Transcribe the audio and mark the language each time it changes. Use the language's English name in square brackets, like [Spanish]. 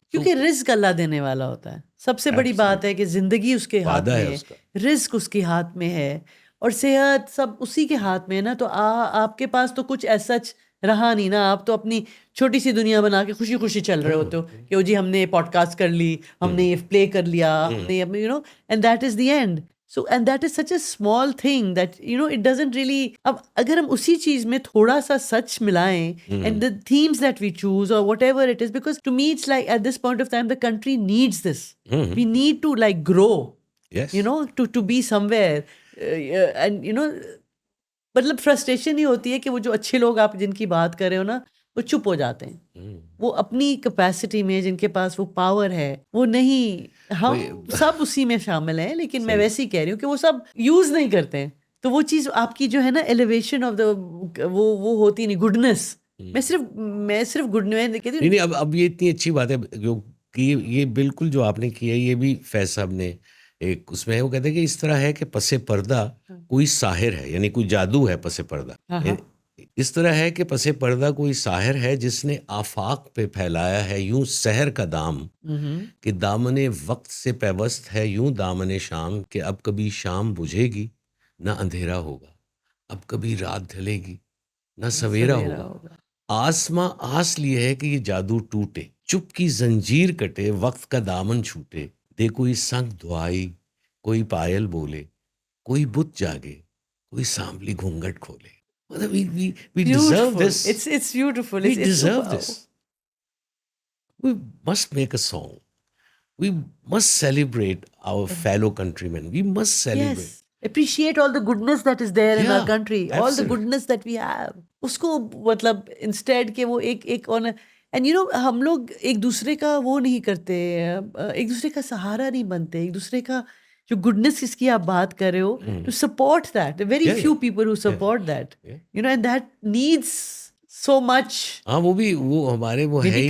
[Urdu] کیونکہ رزق اللہ دینے والا ہوتا ہے. سب سے بڑی بات ہے کہ زندگی اس کے ہاتھ میں ہے، رزق اس کے ہاتھ میں ہے، اور صحت سب اسی کے ہاتھ میں ہے نا. تو آپ کے پاس تو کچھ ایسا رہا نہیں نا، آپ تو اپنی چھوٹی سی دنیا بنا کے خوشی خوشی چل رہے ہوتے ہو کہ جی ہم نے پوڈ کاسٹ کر لی، ہم نے یہ پلے کر لیا، ہم نے [English] And that is the end. So and that is such a small thing that it doesn't really. [Urdu] اب اگر ہم اسی چیز میں تھوڑا سا سچ ملائیں [English] and the themes that we choose or whatever it is, because to me it's like at this point of time the country needs this. We need to like grow, yes, to be somewhere, and [Urdu] مطلب frustration ہی ہوتی ہے کہ وہ جو اچھے لوگ آپ جن کی بات کر رہے ہو نا، وہ چپ ہو جاتے ہیں. وہ اپنی کیپیسٹی میں جن کے پاس وہ پاور ہے وہ نہیں، ہم سب اسی میں شامل ہیں، لیکن میں ویسے ہی کہہ رہی ہوں کہ وہ سب یوز نہیں کرتے ہیں. تو وہ چیز آپ کی جو ہے نا [English] elevation of the [Urdu] وہ ہوتی نہیں، گڈنس. میں صرف گڈنس کہتی ہوں. نہیں اب یہ اتنی اچھی بات ہے کہ یہ بالکل جو آپ نے کیا ہے، یہ بھی فیض صاحب نے ایک اس میں وہ کہتے ہیں کہ اس طرح ہے کہ پس پردہ کوئی ساحر ہے، یعنی کوئی جادو ہے پس پردہ. اس طرح ہے کہ پس پردہ کوئی ساحر ہے جس نے آفاق پہ پھیلایا ہے یوں سحر کا دام، کہ دامن وقت سے پیوست ہے یوں دامن شام، کہ اب کبھی شام بجھے گی نہ اندھیرا ہوگا، اب کبھی رات ڈھلے گی نہ سویرا ہوگا. آسماں آس لیے ہے کہ یہ جادو ٹوٹے، چپ کی زنجیر کٹے، وقت کا دامن چھوٹے. دے کوئی سنگ دعائی، کوئی پائل بولے، کوئی بت جاگے، کوئی سانبلی گھونگھٹ کھولے. [English] We deserve this. It's beautiful. We deserve this. We must make a song. We must celebrate our fellow countrymen. We must celebrate. Yes. Appreciate all the goodness that is there in our country. Absolutely. All the goodness that we have. [Urdu] اس کو مطلب instead کہ وہ ایک and ہم لوگ ایک دوسرے کا وہ نہیں کرتے, ایک دوسرے کا سہارا نہیں بنتے, ایک دوسرے کا جو گڈنس جس کی آپ بات کر رہے ہو, [English] To support that, very few people who support that, and that needs so much. [Urdu] ہاں وہ ہمارے وہ ہے ہی نہیں,